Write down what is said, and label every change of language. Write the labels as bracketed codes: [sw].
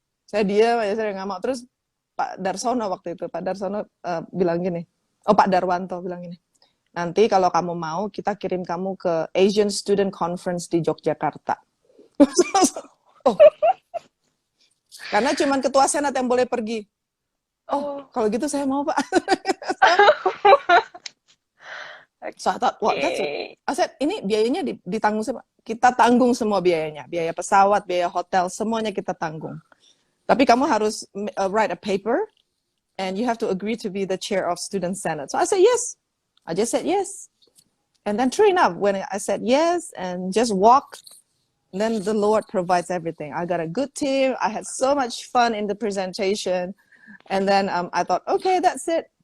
[id] Saya saya nggak mau. Terus Pak Darsono waktu itu, Pak Darsono bilang gini, Pak Darwanto bilang gini, nanti kalau kamu mau, kita kirim kamu ke Asian Student Conference di Yogyakarta. Oh, karena cuman ketua senat yang boleh pergi. Oh, kalau gitu saya mau Pak. [en] So I thought, what, that's it. I said, [id] ini biayanya ditanggung siapa? Kita tanggung semua biayanya, biaya pesawat, biaya hotel, semuanya kita tanggung. Tapi kamu harus [en] write a paper, and you have to agree to be the chair of student senate. So I said yes. I just said yes. And then true enough, when I said yes and just walk, then the Lord provides everything. I got a good team. I had so much fun in the presentation. And then I thought, okay, that's it.